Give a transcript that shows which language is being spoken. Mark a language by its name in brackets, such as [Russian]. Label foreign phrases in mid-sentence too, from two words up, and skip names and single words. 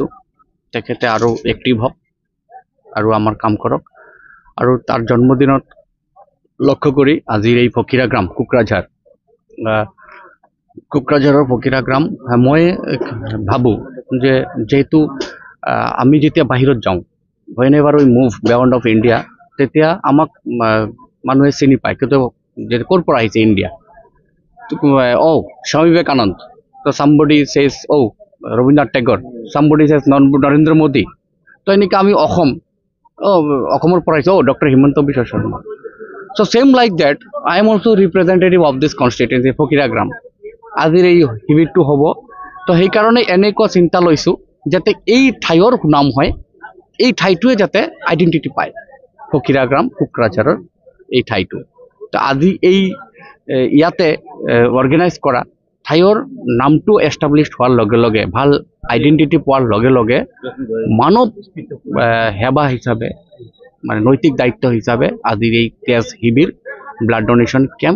[Assamese] তেখেতে আৰু এক্টিভ হওক আৰু আমাৰ কাম কৰক। আৰু তাৰ জন্মদিনত লক্ষ্য কৰি আজিৰ এই ফকিৰা গ্ৰাম কোকৰাঝাৰৰ ফকিৰা গ্ৰাম, মই ভাবোঁ যে যেহেতু আমি যেতিয়া বাহিৰত যাওঁ, [English] whenever we move beyond of India, [Assamese] তেতিয়া আমাক মানুহে চিনি পায় কিন্তু যে ক'ৰ পৰা আহিছে ইণ্ডিয়া, স্বামী বিবেকানন্দ, তো [English] somebody says [Assamese] ৰবীন্দ্ৰনাথ টেগৰ, [English] somebody says [Assamese] নৰেন্দ্ৰ মোদী, তো এনেকৈ আমি অসমৰ পৰা আহিছোঁ ডক্টৰ হিমন্ত বিশ্ব শৰ্মা। [English] So same like that, I am also representative of this constituency ফকিৰা গ্ৰাম। [Assamese] আজিৰ এই শিবিৰটো হ'ব, তো সেইকাৰণে এনেকুৱা চিন্তা লৈছোঁ যাতে এই ঠাইৰ নাম হয়, এই ঠাইটোৱে যাতে আইডেণ্টিটি পায়, ফকিৰা গ্ৰাম কোকৰাঝাৰৰ এই ঠাইটো। তো আজি এই ইয়াতে অৰ্গেনাইজ কৰা ঠাইৰ নামটো এষ্টাব্লিছ হোৱাৰ লগে লগে, ভাল আইডেণ্টিটি পোৱাৰ লগে লগে মানৱ সেৱা হিচাপে, মানে নৈতিক দায়িত্ব হিচাপে আজিৰ এই তেজ শিবিৰ, [English] blood donation camp.